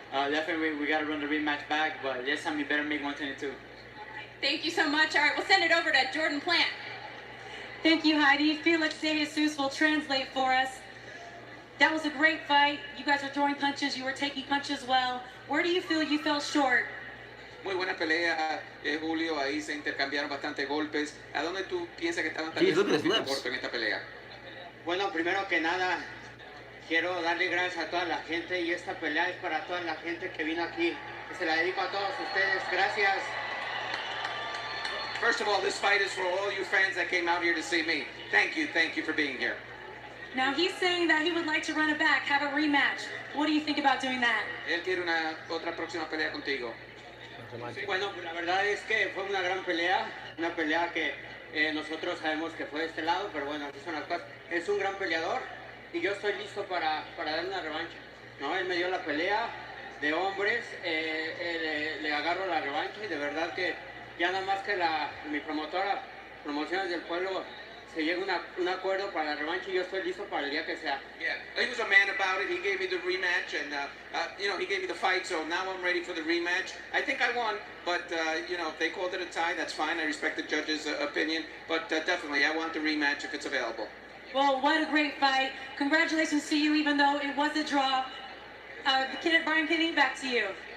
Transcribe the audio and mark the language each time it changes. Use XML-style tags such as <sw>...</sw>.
<en>definitely we got to run the rematch back, but this time we better make 122. Thank you so much. All right, we'll send it over to Jordan Plant. Thank you, Heidi. Felix De Jesus will translate for us. That was a great fight. You guys are throwing punches. You were taking punches well. Where do you feel you fell short?</en> <es>Muy buena pelea, Julio. Ahí se intercambiaron bastante golpes. ¿A dónde tú piensas que estaban tal vez un poquito cortos en esta pelea? Bueno, primero que nada, quiero darle gracias a toda la gente y esta pelea es para toda la gente que vino aquí. Se la dedico a todos ustedes. Gracias.</es> <en>First of all, this fight is for all you fans that came out here to see me. Thank you for being here. Now he's saying that he would like to run it back, have a rematch. What do you think about doing that?</en> <es>Él quiere otra próxima pelea contigo. Bueno, la verdad es que fue una gran pelea, una pelea que nosotros sabemos que fue de este lado, pero bueno, así son las cosas. Es un gran peleador y yo estoy listo para darle una revancha. No, él me dio la pelea de hombres, le agarro la revancha y de verdad que ya nada más que mi promotora, Promociones del Pueblo, se llegue un acuerdo para la revancha y yo estoy listo para el día que sea.</es> <en>Yeah, he was a man about it. He gave me the rematch, and he gave me the fight. So now I'm ready for the rematch. I think I won, but if they called it a tie, that's fine. I respect the judge's opinion, but definitely I want the rematch if it's available. Well, what a great fight. Congratulations to you, even though it was a draw. Brian Kinney, back to you.</en>